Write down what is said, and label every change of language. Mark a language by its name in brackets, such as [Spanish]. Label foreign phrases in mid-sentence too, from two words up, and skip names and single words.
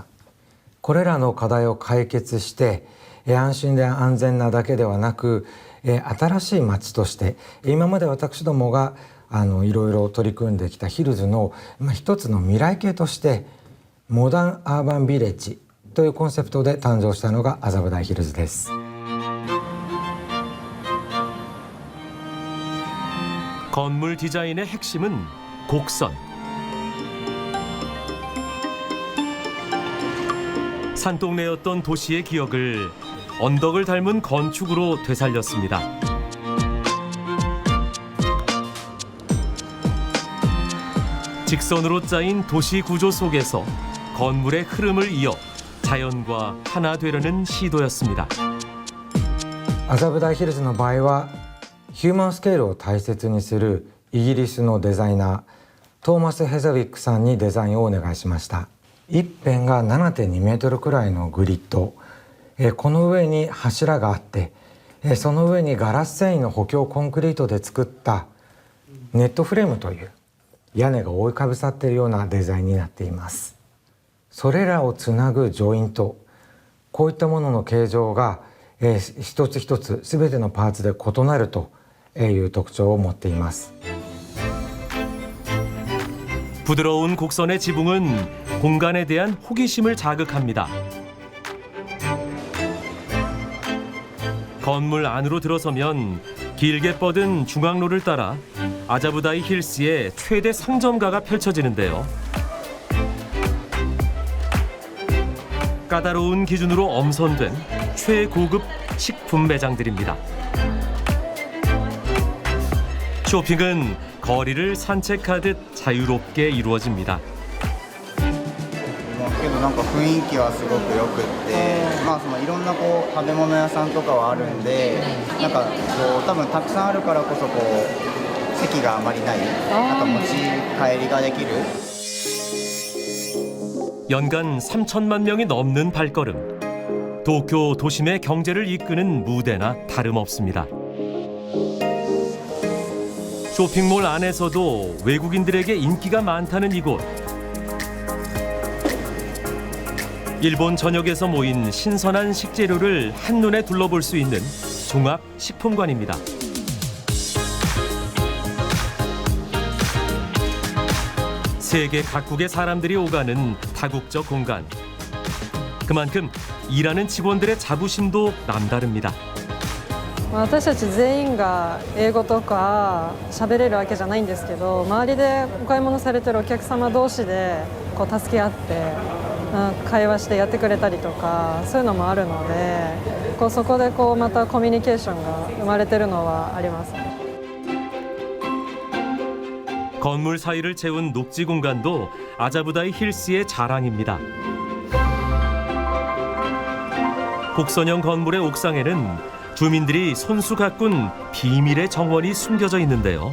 [Japanese] これらの課題を解決して安心で安全なだけではなく新しい街として今まで私どもがいろいろ取り組んできたヒルズの一つの未来形としてモダンアーバンビレッジというコンセプトで誕生したのが麻布台ヒルズです。 [Korean] 건물 디자인의 핵심은 곡선. 산동네였던 도시의 기억을 언덕을 닮은 건축으로 되살렸습니다. 직선으로 짜인 도시 구조 속에서 건물의 흐름을 이어 자연과 하나 되려는 시도였습니다. [Japanese] 麻布台ヒルズの場合はヒューマンスケールを大切にするイギリスのデザイナートーマス・ヘザウィックさんにデザインをお願いしました。一辺が 7.2 メートルくらいのグリッド、この上に柱があって、その上にガラス繊維の補強コンクリートで作ったネットフレームという屋根が覆いかぶさっているようなデザインになっています。それらをつなぐジョイント、こういったものの形状が一つ一つ全てのパーツで異なるという特徴を持っています。 [Korean] 부드러운 곡선의 지붕은 공간에 대한 호기심을 자극합니다. 건물 안으로 들어서면 길게 뻗은 중앙로를 따라 아자부다이 힐스의 최대 상점가가 펼쳐지는데요. 까다로운 기준으로 엄선된 최고급 식품 매장들입니다. 쇼핑은 거리를 산책하듯 자유롭게 이루어집니다. [Japanese] けどなんか雰囲気はすごく良くって、いろんな食べ物屋さんとかはあるんで、なんか多分たくさんあるからこそ席があまりない、なんか持ち帰りができる。 [Korean] 연간 3천만 명이 넘는 발걸음. 도쿄 도심의 경제를 이끄는 무대나 다름없습니다. 쇼핑몰 안에서도 외국인들에게 인기가 많다는 이곳. 일본 전역에서 모인 신선한 식재료를 한눈에 둘러볼 수 있는 종합 식품관입니다. 세계 각국의 사람들이 오가는 다국적 공간. 그만큼 일하는 직원들의 자부심도 남다릅니다. [Japanese] 私たち全員が英語とか喋れるわけじゃないんですけど、周りでお買い物されてるお客様同士でこう助け合って会話してやってくれたりとか、そういうのもあるので、そこでまたコミュニケーションが生まれてるのはあります。 [Korean] 건물 사이를 채운 녹지 공간도 아자부다이 힐스의 자랑입니다. 곡선형 건물의 옥상에는 주민들이 손수 가꾼 비밀의 정원이 숨겨져 있는데요.